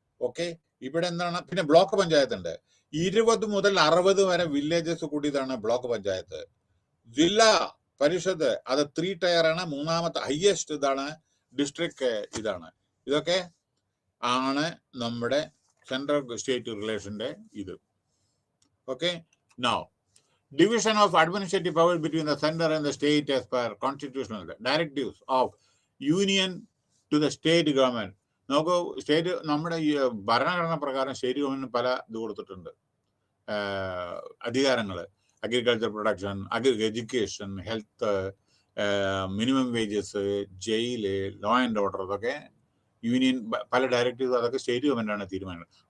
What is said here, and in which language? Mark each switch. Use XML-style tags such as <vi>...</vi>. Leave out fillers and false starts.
<ml>Okay, ഇവിടെ എന്താണ്? പിന്നെ ബ്ലോക്ക് പഞ്ചായത്ത് ഉണ്ട്. 20 മുതൽ 60 വരെ വില്ലേജസ് കൂടിയതാണ് ബ്ലോക്ക് പഞ്ചായത്ത്. ജില്ലാ പരിഷത്ത് അത് 3 ടയർ ആണ്. മൂന്നാമത്തെ ഹയസ്റ്റ് ഇതാണ് ഡിസ്ട്രിക്ട് ഇതാണ്. ഇതൊക്കെ ആണ് നമ്മുടെ സെൻട്രൽ സ്റ്റേറ്റ് റിലേഷന്റെ ഇത്.</ml> <en>Okay, now division of administrative powers between the center and the state as per constitutional directives of union to the state government.</en> <ml>നമുക്ക് സ്റ്റേറ്റ്, നമ്മുടെ ഈ ഭരണഘടന പ്രകാരം സ്റ്റേറ്റ് ഗവൺമെന്റിന് പല ഇത് കൊടുത്തിട്ടുണ്ട്, അധികാരങ്ങൾ. Agriculture production, education, health, minimum wages, jail, law and order, അതൊക്കെ യൂണിയൻ പല ഡയറക്റ്റീവ്സ് അതൊക്കെ സ്റ്റേറ്റ് ഗവൺമെന്റ് ആണ് തീരുമാനിക്കുന്നത്.</ml>